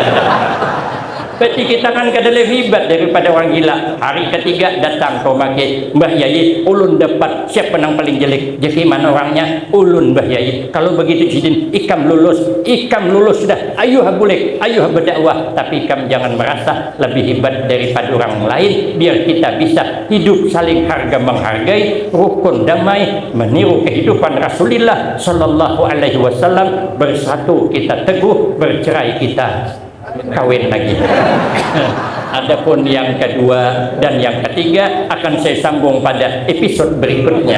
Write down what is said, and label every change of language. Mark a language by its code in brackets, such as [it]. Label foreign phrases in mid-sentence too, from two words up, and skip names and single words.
[id] Berarti kita kan kada lebih hebat daripada orang gila. Hari ketiga datang kau maki Mbah Yai, ulun dapat siapa yang paling jelek. Jadi mana orangnya? Ulun Mbah Yai. [bjn] Kalau begitu sidin, ikam lulus sudah. [id] Ayuh boleh, ayuh berdakwah. Tapi ikam jangan merasa lebih hebat daripada orang lain. Biar kita bisa hidup saling harga menghargai, rukun damai, meniru kehidupan Rasulullah [ar] صلى الله عليه وسلم. [id] Bersatu kita teguh, bercerai kita kawin lagi. Adapun yang kedua dan yang ketiga akan saya sambung pada episode berikutnya.